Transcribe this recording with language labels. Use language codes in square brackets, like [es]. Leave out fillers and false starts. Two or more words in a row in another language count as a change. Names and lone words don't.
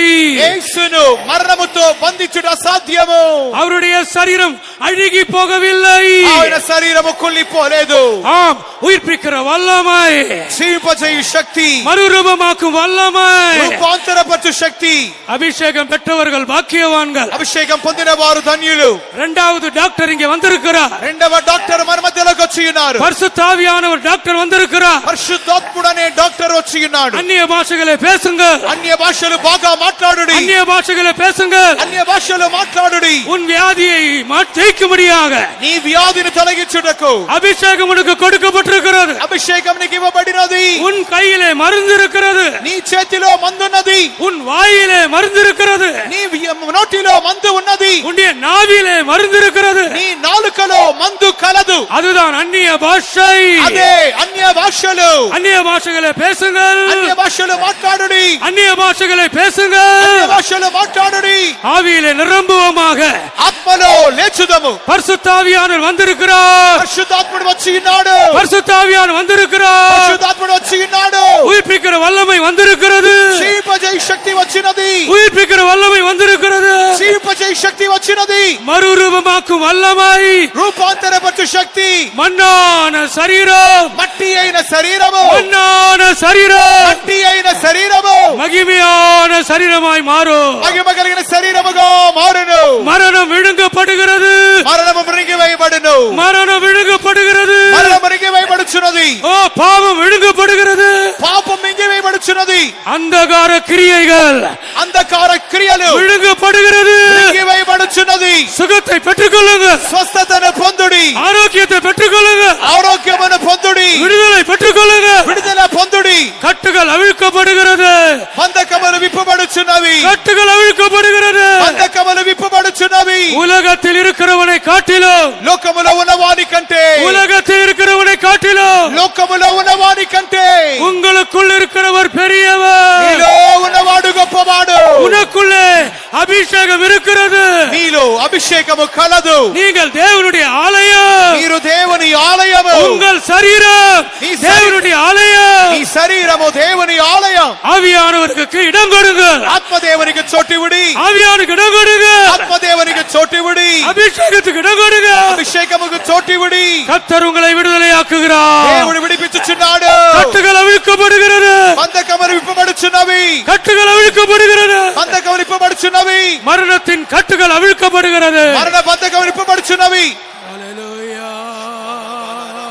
[te] యేసును మరణముతో బంధించుట అసాధ్యము. [ta] அவருடைய சரீரம் அழுகி போகவில்லை. [te] ఆయన శరీరము కుళ్ళిపోలేదు. [ta] ஆம், உயிர்ப்பிக்கிற வல்லமை, [te] జీవింపజేయు శక్తి, [ta] மறுரூபமாக்கும் வல்லமை, [te] రూపాంతరపరచు శక్తి. [ta] அபிஷேகம் பெற்றவர்கள் பாக்கியவான்கள். [te] అభిషేకం పొందిన వారు ధన్యులు. [ta] இரண்டாவது டாக்டர் இங்கே வந்திருக்கிறார். [te] రెండవ డాక్టర్ మన మధ్యలోకి వచ్చి ఉన్నారు. [ta] பரிசுத்த ஆவியானவர் டாக்டர் வந்திருக்கிறார். [te] పరిశుద్ధాత్ముడు అనే డాక్టర్ వచ్చి ఉన్నాడు. [ta] அந்நிய பாஷைகளை பேசுங்க. [te] అన్య భాషలు బాగా మాట్లాడుడి. [ta] அந்நிய பாஷைகளை பேசுங்க. [te] అన్య భాషలు మాట్లాడుడి. [ta] உன் வியாதியை ஜெயிக்கும்படியாக [te] నీ వ్యాధిని తొలగించుటకు [ta] அபிஷேகம் உனக்கு கொடுக்கப்பட்டிருக்கிறது. [te] అభిషేకం నీకు ఇవ్వబడినది. [ta] உன் கையிலே மருந்து இருக்கிறது. [te] నీ చేతిలో మందున్నది. [ta] உன் வாயிலே மருந்து இருக்கிறது. [te] నీ నోటిలో మందు ఉన్నది. [ta] உன்னுடைய நாவிலே மருந்து இருக்கிறது. [te] నీ నాలుకలో మందు కలదు. [ta] அதுதான் அந்நிய பாஷை. [te] అదే అన్య భాషలు. [ta] அந்நிய பாஷைகளை பேசுங்கள். [te] అన్య భాషలు మాట్లాడుడి. [ta] அந்நிய பாஷைகளை [te] అన్య [ta] பேசுங்கள். [te] భాషలు మాట్లాడుడి. [ta] ஆவியிலே நிரம்புவமாக. [te] ఆత్మలో లేచుదము. [ta] பரிசுத்த ஆவியானவர் வந்திருக்கிறார். [te] పరిశుద్ధాత్ముడు వచ్చి ఉన్నాడు. [ta] பரிசுத்த ஆவியானவர் வந்திருக்கிறார். [te] పరిశుద్ధాత్ముడు వచ్చి ఉన్నాడు. [ta] உயிர்ப்பிக்கிற வல்லமை வந்திருக்கிறது. [te] జీవింపజేయు శక్తి వచ్చినది. [ta] உயிர்ப்பிக்கிற வல்லமை வந்திருக்கிறது. [te] జీవింపజేయు శక్తి వచ్చినది. [ta] மறுரூபமாக்கும் வல்லமை. [te] రూపాంతరపరచు శక్తి. [ta] மண்ணான சரீரம். [te] మట్టి అయిన శరీరము. [ta] மண்ணான சரீரம் [te] మట్టి అయిన శరీరము [ta] மகிமையான சரீரமாய் மாறும். [te] మహిమ కలిగిన శరీరముగా మారును. [ta] மரணம் விழுங்கப்படுகிறது. [te] మరణము మృంగివేయబడును. [ta] மரணம் விழுங்கப்படுகிறது. [te] మరణము మృంగివేయబడుచున్నది. [ta] ஓ, பாவம் விழுங்கப்படுகிறது. [te] పాపం మింగివేయబడుచున్నది. [ta] அந்தகார கிரியைகள் [te] అంధకార క్రియలు [ta] விழுங்கப்படுகிறது. [te] మింగివేయబడుచున్నది. [ta] சுகத்தை பெற்றுக்கொள்ளுங்க. [te] స్వస్థతను పొందుడి. [ta] ஆரோக்கியத்தை பெற்றுக்கொள்ளுங்க. [te] ఆరోగ్యమును పొందుడి. [ta] விடுதலை பெற்றுக்கொள்ளுங்க. [te] విడుదల పొందుడి. [ta] கட்டுகள் அவிழ்க்கப்படுகிறது. [te] బంధకములు విప్పబడుచున్నవి. [ta] கட்டுகள் அவிழ்க்கப்படுகிறது. [te] బంధకములు విప్పబడుచున్నవి. [ta] உலகத்தில் இருக்கிறவனை காட்டிலும், [te] లోకములో ఉన్నవాని కంటే, [ta] உலகத்தில் இருக்கிறவனை காட்டிலும் [te] లోకములో ఉన్నవాని కంటే [ta] உங்களுக்குள் இருக்கிறவர் பெரியவர். [te] నీలో ఉన్నవాడు గొప్పవాడు. [ta] உனக்குள்ளே அபிஷேகம் இருக்கிறது. [te] నీలో అభిషేకము కలదు. [ta] நீங்கள் தேவனுடைய ஆலயம். [te] మీరు దేవుని ఆలయము. [ta] உங்கள் சரீரம் நீ தேவனுடைய ஆலயம். [te] ఈ శరీరము దేవుని ఆలయం. [ta] ஆவியானவருக்கு இடம் கொடுங்க. [te] ఆత్మదేవునికి చోటివుడి. [ta] ஆவியானுக்கு இடம் கொடுங்க. [te] ఆత్మదేవునికి చోటివుడి. [ta] அபிஷேகத்துக்கு இடம் கொடுங்க. [te] అభిషేకముకు చోటివుడి. [ta] கர்த்தர் உங்களை விடுதலையாக்குகிறார். [te] దేవుడు విడిపించుచున్నాడు. [ta] கட்டுகள் அவிழ்க்கப்படுகிறது. [te] బంధకములు విప్పబడుచున్నవి. [ta] கட்டுகள் அவிழ்க்கப்படுகிறது. [te] బంధకములు విప్పబడుచున్నవి. [ta] மரணத்தின் கட்டுகள் அவிழ்க்கப்படுகிறது. [te] మరణ బంధకములు విప్పబడుచున్నవి. [ta] ஹல்லேலூயா.